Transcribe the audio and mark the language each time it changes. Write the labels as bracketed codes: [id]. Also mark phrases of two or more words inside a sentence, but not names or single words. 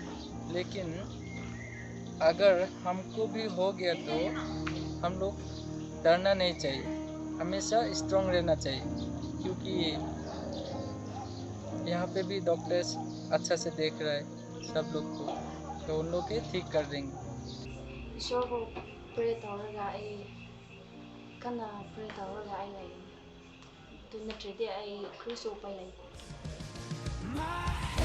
[hi] लेकिन अगर हमको भी हो गया तो हम लोग डरना नहीं चाहिए, हमेशा स्ट्रॉन्ग रहना चाहिए, क्योंकि यहाँ पे भी डॉक्टर्स अच्छा से देख रहा है सब लोग को, तो उन लोग के ठीक कर देंगे. [mni] ꯏꯁꯣꯔꯕꯨ ꯄ꯭ꯔꯦ ꯇꯧꯔꯒ ꯑꯩ ꯀꯟꯅ ꯄ꯭ꯔꯦ ꯇꯧꯔꯒ ꯑꯩ ꯂꯩꯒꯅꯤ. ꯑꯗꯨ ꯅꯠꯇ꯭ꯔꯗꯤ ꯑꯩ ꯀꯔꯤꯁꯨ ꯎꯄꯥꯏ ꯂꯩꯇꯦ. [en] My